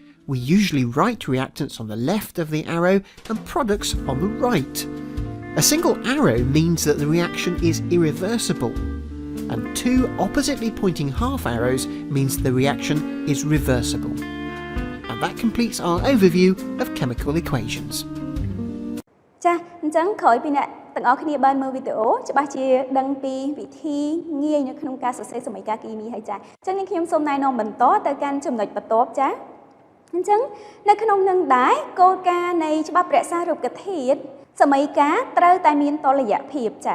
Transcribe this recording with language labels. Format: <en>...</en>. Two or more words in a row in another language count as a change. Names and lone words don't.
<en>We usually write reactants on the left of the arrow and products on the right. A single arrow means that the reaction is irreversible, and two oppositely pointing half arrows means the reaction is reversible. And that completes our overview of chemical equations.</en> <km>ចាអញ្ចឹងក្រោយពីអ្នកទាំងអស់គ្នាបានមើលវីដេអូច្បាស់ជាដឹងពីវិធីងាយនៅក្នុងការសរសេរសមីការគីមីហើយចាអញ្ចឹងនេះខ្ញុំសូមណែនាំបន្តទៅកាន់ចំណុចបន្ទាប់ចាអញ្ចឹងនៅក្នុងនឹងដែរគោលការណ៍នៃច្បាប់រក្សារូបធាតុសមីការត្រូវតែមានតុល្យភាពចា</km>